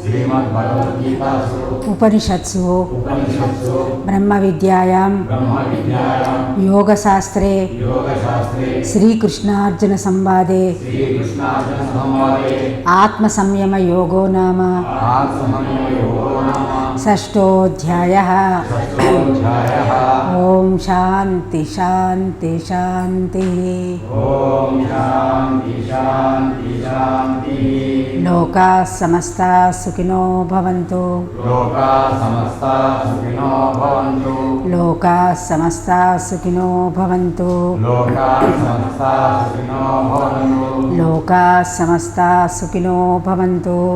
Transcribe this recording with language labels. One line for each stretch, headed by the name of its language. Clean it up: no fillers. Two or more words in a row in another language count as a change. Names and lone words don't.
Sanskrit: ఉపనిషత్సు బ్రహ్మ విద్యాయాం యోగశాస్త్రే శ్రీకృష్ణార్జున సంవాదే ఆత్మసంయమ యోగో నామ షష్ఠోధ్యాయః. ఓం శాంతి శాంతి శాంతి. లోకా సమస్తా సుఖినో భవంతు. లోకా సమస్తా సుఖినో భవంతు. లోకా సమస్తా సుఖినో భవంతు.